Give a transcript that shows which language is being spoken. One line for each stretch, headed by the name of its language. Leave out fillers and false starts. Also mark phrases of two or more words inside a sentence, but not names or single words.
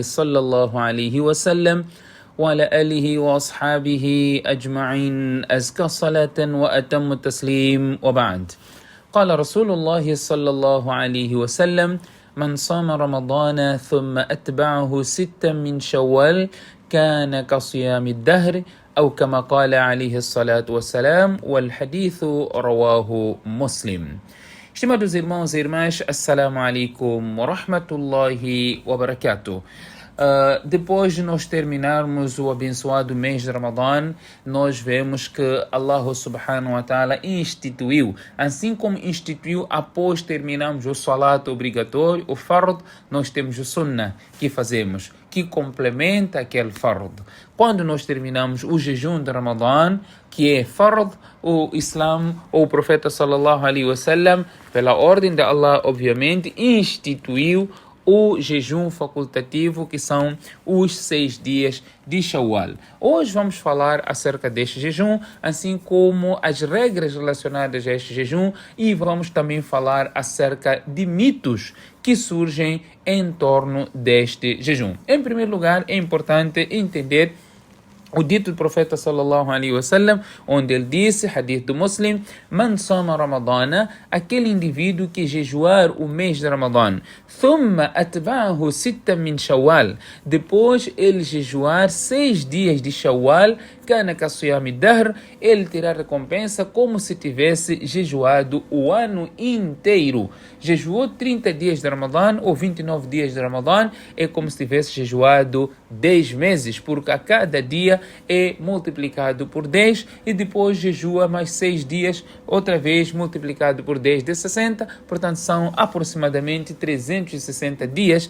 Arabic: صلى الله عليه وسلم وعلى آله وأصحابه أجمعين أزكى صلاة وأتم التسليم وبعد قال رسول الله صلى الله عليه وسلم من صام رمضان ثم أتبعه ستا من شوال كان كصيام الدهر أو كما قال عليه الصلاة والسلام والحديث رواه مسلم.
Portuguese: Estimados irmãos e irmãs,
Arabic: السلام عليكم ورحمة الله وبركاته.
Portuguese: Depois de nós terminarmos o abençoado mês de Ramadã, nós vemos que
Arabic: الله سبحانه وتعالى
Portuguese: instituiu, assim como instituiu após terminarmos o salat obrigatório, o fard, nós temos o sunnah que fazemos, que complementa aquele fard. Quando nós terminamos o jejum de Ramadã, que é fard, o Islã, ou o profeta
Arabic: صلى الله عليه وسلم,
Portuguese: pela ordem de Allah, obviamente, instituiu o jejum facultativo, que são os 6 dias de Shawwal. Hoje vamos falar acerca deste jejum, assim como as regras relacionadas a este jejum, e vamos também falar acerca de mitos que surgem em torno deste jejum. Em primeiro lugar, é importante entender o dito do profeta
Arabic: صلى الله عليه وسلم,
Portuguese: onde ele disse, hadith do Muslim,
Arabic: من صام رمضان,
Portuguese: aquele indivíduo que jejuar o mês de Ramadã,
Arabic: ثم أتبعه ستا من شوال,
Portuguese: depois ele jejuar 6 dias de Shawwal,
Arabic: كان كصيام دهر,
Portuguese: ele terá recompensa como se tivesse jejuado o ano inteiro. Jejuou 30 dias de Ramadã ou 29 dias de Ramadã, é como se tivesse jejuado 10 meses, porque a cada dia é multiplicado por 10 e depois jejua mais 6 dias, outra vez multiplicado por 10 de 60, portanto são aproximadamente 360 dias.